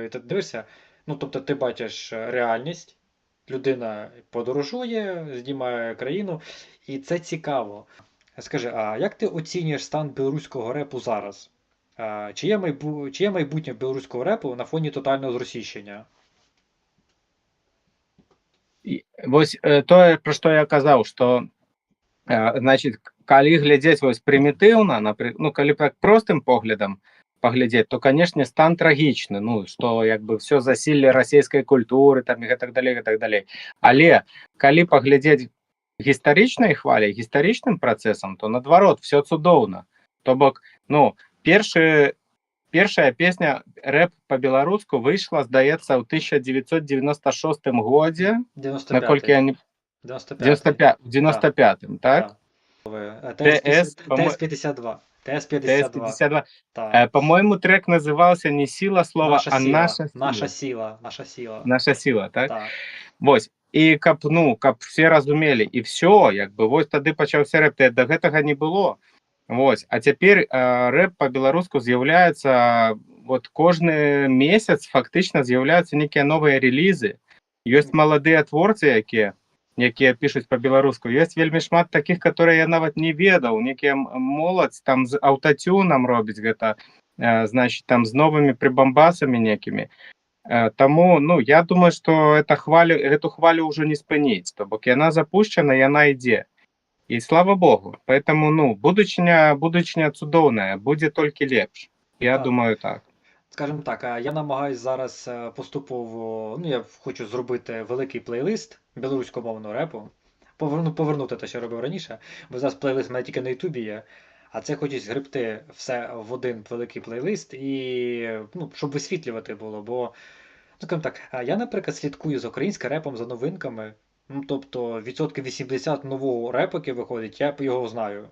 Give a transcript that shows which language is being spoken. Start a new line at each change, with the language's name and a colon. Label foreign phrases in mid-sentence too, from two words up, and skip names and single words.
Ukrainian: І ти дивишся, ну, тобто ти бачиш реальність, людина подорожує, знімає країну, і це цікаво. Скажи, а як ти оцінюєш стан білоруського репу зараз? Чи є майбутнє білоруського репу на фоні тотального зросійщення?
Belarusian: Вось тое, пра што я казаў, што значит, калі глядзець вось прымітыўна, ну, калі так простым поглядам паглядзець, то, канешне, стан трагічны, ну, што як бы все засілле расійскай культуры там і гэтак далей. Але калі паглядзець гістарычнай хваляй, гістарычным працэсам, то наадварот, все цудоўна. То бок, ну, першая песня рэп па-беларуску выйшла, здаецца, ў 1996 годзе. 95-м, так? ТС-52. ТС-52.
Russian: По-моему, трек назывался не «Сила слова», а «Наша сила».
Belarusian: «Наша сила», так? Вось. І каб все разумелі, і все, як бы, вось тады пачаўся рэп, да гэтага не было. Вось. А цяпер рэп па-беларуску з'яўляецца, вот кожны месяц фактычна з'яўляюцца некія новыя релізы. Ёсць маладыя творцы, якія пішуць па-беларуску. Ёсць вельмі шмат такіх, которые я нават не ведаў. Некія моладзь там з аўтатюнам робіць гэта, значит, там з новымі прыбамбасамі некімі. Таму, ну, я думаю, што эту хвалю ўжо не спыніць. То бок яна запущена, яна ідзе. І слава Богу. Поэтому, ну, будучыня цудоўная, будзе толькі лепш. Я думаю так.
Ukrainian: Скажімо так, я намагаюсь зараз поступово, ну, я хочу зробити великий плейлист білоруськомовного репу, повернути те, що робив раніше, бо зараз плейлист в мене тільки на Ютубі є, а це хочу згребти все в один великий плейлист і, ну, щоб висвітлювати було, бо, ну, скажімо так, я, наприклад, слідкую з українським репом, за новинками, ну, тобто, 80% нового репу, який виходить, я його знаю.